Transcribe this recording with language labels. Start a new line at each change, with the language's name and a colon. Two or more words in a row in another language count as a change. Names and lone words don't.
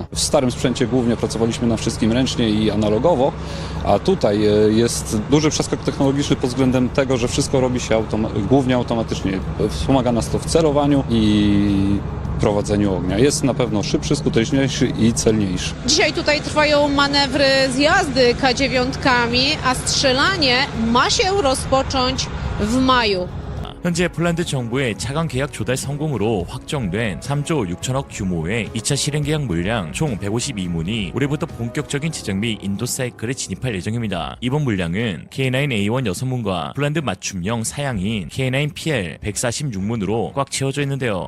Polish: W starym sprzęcie głównie pracowaliśmy na wszystkim ręcznie i analogowo, a tutaj jest duży przeskok technologiczny pod względem tego, że wszystko robi się głównie automatycznie. Wspomaga nas to w celowaniu i prowadzeniu ognia. Jest na pewno szybszy, skuteczniejszy i celniejszy. Dzisiaj tutaj trwają manewry zjazdy K9-kami, a strzelanie ma się rozpocząć w maju.
Korean: 현재 폴란드 정부의 차관 계약 조달 성공으로 확정된 3조 6천억 규모의 2차 실행 계약 물량 총 152문이 올해부터 본격적인 제작 및 인도 사이클에 진입할 예정입니다. 이번 물량은 K9A1 6문과 폴란드 맞춤형 사양인 K9PL 146문으로 꽉 채워져 있는데요.